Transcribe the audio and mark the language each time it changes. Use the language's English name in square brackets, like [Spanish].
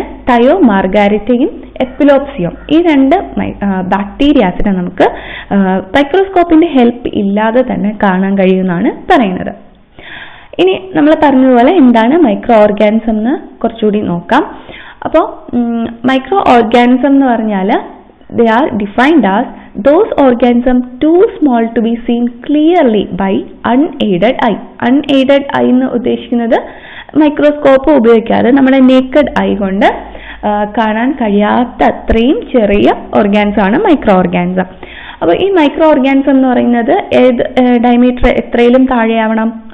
[Malayalam] Thio മാർഗാരിറ്റയും എപ്പിലോപ്സിയം. ഈ 2 ബാക്ടീരിയാസിനെ നമുക്ക് മൈക്രോസ്കോപ്പിന്റെ help ഇല്ലാതെ തന്നെ കാണാൻ കഴിയുമെന്നാണ് പറയുന്നത്. ഇനി നമ്മൾ പറഞ്ഞതുപോലെ എന്താണ് മൈക്രോ ഓർഗാനിസം എന്ന് കുറച്ചുകൂടി നോക്കാം. അപ്പോൾ മൈക്രോ ഓർഗാനിസം എന്ന് പറഞ്ഞാൽ [English] they are defined as those organisms too small to be seen clearly by unaided eye. unaided eye [Malayalam] എന്ന് ഉദ്ദേശിക്കുന്നത് മൈക്രോസ്കോപ്പ് ഉപയോഗിക്കാതെ നമ്മുടെ നേക്കഡ് ഐ കൊണ്ട് കാണാൻ കഴിയാത്ത അത്രയും ചെറിയ ഓർഗാനിസം ആണ് മൈക്രോ ഓർഗാനിസം. അപ്പൊ ഈ മൈക്രോ ഓർഗാനിസം എന്ന് പറയുന്നത് ഡയമീറ്റർ എത്രയിലും താഴെയാവണം?